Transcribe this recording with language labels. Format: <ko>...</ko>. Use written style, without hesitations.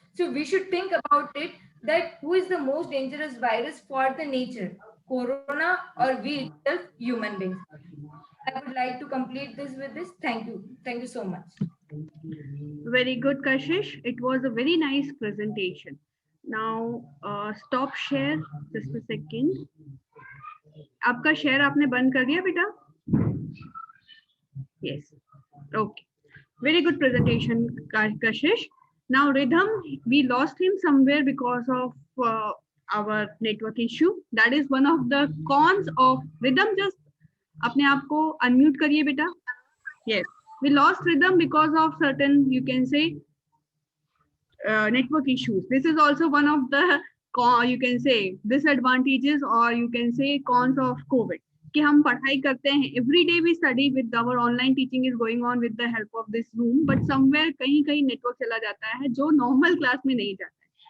<en>So we should think about it, that who is the most dangerous virus for the nature, corona or we itself, human beings. I would like to complete this with this. Thank you so much. Very good, Kashish. It was a very nice presentation. Now, stop share. Just a second.</en> <hi>आपका share आपने बंद कर दिया बेटा?</hi> <en>Yes. Okay. Very good presentation, Kashish. Now, Rhythm, we lost him somewhere because of our network issue. That is one of the cons of Rhythm.</en> <hi>Just अपने आप को unmute करिए बेटा.</hi> <en>Yes. We lost Rhythm because of certain, you can say, network issues. This is also one of the, you can say, disadvantages, or you can say cons of COVID.</en> <hi>कि हम पढ़ाई करते हैं,</hi> <en>every day we study with our online teaching is going on with the help of this Zoom, but somewhere</en> <hi>कहीं कहीं network चला जाता है जो normal class में नहीं जाता है.</hi>